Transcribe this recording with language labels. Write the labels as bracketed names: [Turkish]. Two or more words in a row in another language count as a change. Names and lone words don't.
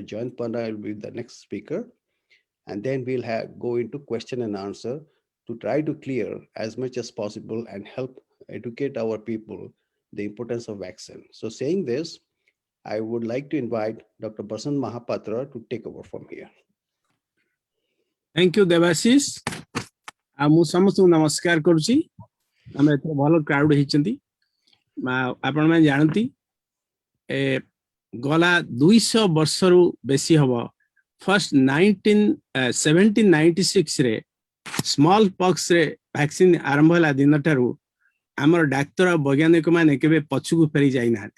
[English] Jayant Panda will be the next speaker. And then we'll go into question and answer to try to clear as much as possible and help educate our people the importance of vaccine. So saying this, I would like to invite Dr. Basant Mahapatra to take over from here. Thank you, Devashish. [Odia] ମୁଁ ସମସ୍ତଙ୍କୁ ନମସ୍କାର କରୁଛି। ଆମେ ଏତେ ଭଲ କ୍ରାଉଡ ହେଇଛନ୍ତି। ଆପଣମାନେ ଜାଣନ୍ତି ଗଲା 200 ବର୍ଷରୁ ବେଶୀ ହବ ଫର୍ଷ୍ଟ 1796 ରେ [English] small pox [Odia] ରେ ଭ୍ୟାକ୍ସିନ ଆରମ୍ଭ ହେଲା ଦିନଠାରୁ ଆମର ଡାକ୍ତର ବୈଜ୍ଞାନିକ ମାନେ କେବେ ପଛକୁ ଫେରି ଯାଇନାହାନ୍ତି।